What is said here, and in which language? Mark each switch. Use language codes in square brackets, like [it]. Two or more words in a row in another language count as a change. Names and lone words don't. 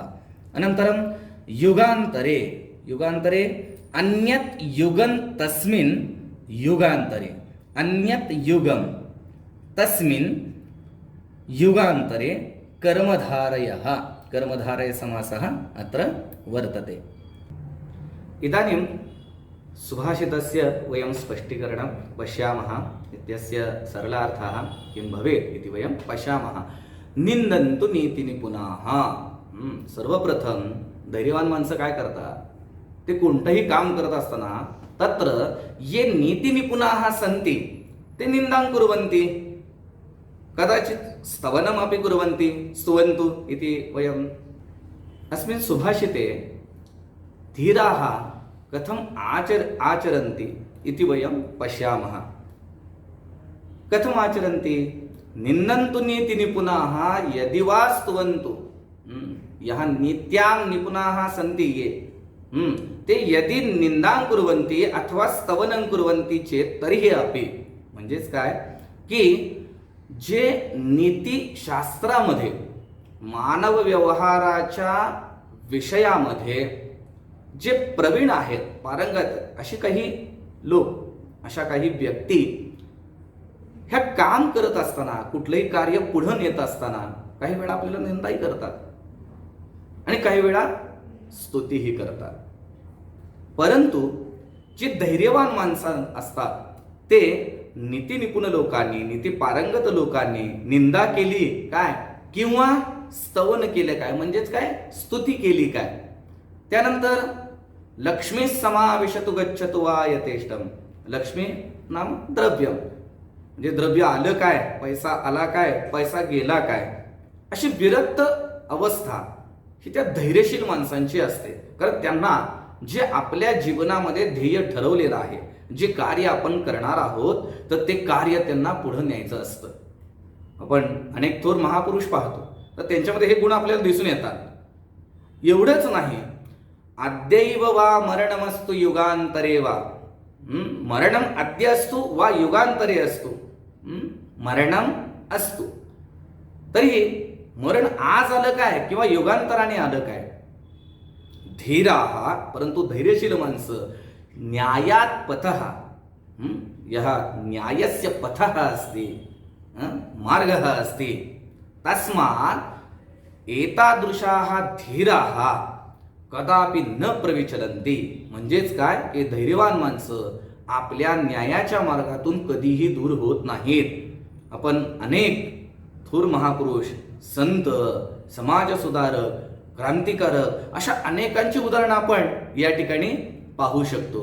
[sa] अनन्तरं युगान्तरे, युगान्तरे अन्यत् युगं तस्मिन् युगान्तरे, अन्यत् युगं तस्मिन् युगान्तरे कर्मधारयः, कर्मधारयसमासः अत्र वर्तते. इदानीं सुभाषितस्य वयं स्पष्टीकरणं पश्यामः. इत्यस्य सरलार्थः किं भवेत् इति वयं पश्यामः. निंदन्तु नीतिनिपुणाः. [mr] सर्वप्रथम धैर्यवान माणसं काय करतात, ते कोणतंही काम करत असताना [sa] तत्र ये नीतिनिपुणाः सन्ति ते निंदां कुर्वन्ति, कदाचित् स्तवनमपि कुर्वन्ति. स्तुवन्तु इति वयम् अस्मिन् सुभाषिते धीराः कथम आचरन्ति इति वयं पश्यामः। कथम आचरन्ति? निन्दन्तु नीति निपुणाः यदि वा स्तुवन्तु। यः नीत्यां निपुणाः सन्ति ये ते यदि निंदां कुर्वन्ति अथवा स्तवनं कुर्वन्ति चेत [mr] तरीही अपि, म्हणजेच काय की जे नीतिशास्त्रामध्ये मानव व्यवहाराच्या विषयामध्ये जे प्रवीण आहेत, पारंगत अशी काही लोक, अशा काही व्यक्ती ह्या काम करत असताना, कुठलंही कार्य पुढे नेत असताना काही वेळा आपल्याला निंदाही करतात आणि काही वेळा स्तुतीही करतात. परंतु जी धैर्यवान माणसं असतात ते नीतिनिपुण लोकांनी, नीती पारंगत लोकांनी निंदा केली काय किंवा स्तवन केले काय, म्हणजेच काय स्तुती केली काय, त्यानंतर [sa] लक्ष्मी समाविशतु गच्छतु वा यथेष्टम. लक्ष्मी नाम द्रव्य, [mr] म्हणजे द्रव्य आलं काय, पैसा आला काय, पैसा गेला काय, अशी विरक्त अवस्था ही त्या धैर्यशील माणसांची असते. कारण त्यांना जे आपल्या जीवनामध्ये ध्येय ठरवलेलं आहे, जे कार्य आपण करणार आहोत, तर ते कार्य त्यांना पुढे न्यायचं असतं. आपण अनेक थोर महापुरुष पाहतो, तर त्यांच्यामध्ये हे गुण आपल्याला दिसून येतात. एवढंच नाही, [sa] अद्यैव वा मरणमस्तु युगांतरे वा. मरणम अद्य असतो वा युगांतरे असतो. [mr] मरणम असतो, तरी मरण आज आलं काय किंवा युगांतराने आलं काय. [sa] धीराः, [mr] परंतु धैर्यशील माणसं [sa] न्यायात पथः, यः न्यायस्य पथः अस्ति, मार्गः अस्ति, तस्मात् एतादृशाः धीराः कदापि न प्रविचलन्ति. [mr] म्हणजेच काय की धैर्यवान माणसं आपल्या न्यायाच्या मार्गातून कधीही दूर होत नाहीत. आपण अनेक थोर महापुरुष, संत, समाजसुधारक, क्रांतिकारक अशा अनेकांची उदाहरणं आपण या ठिकाणी पाहू शकतो.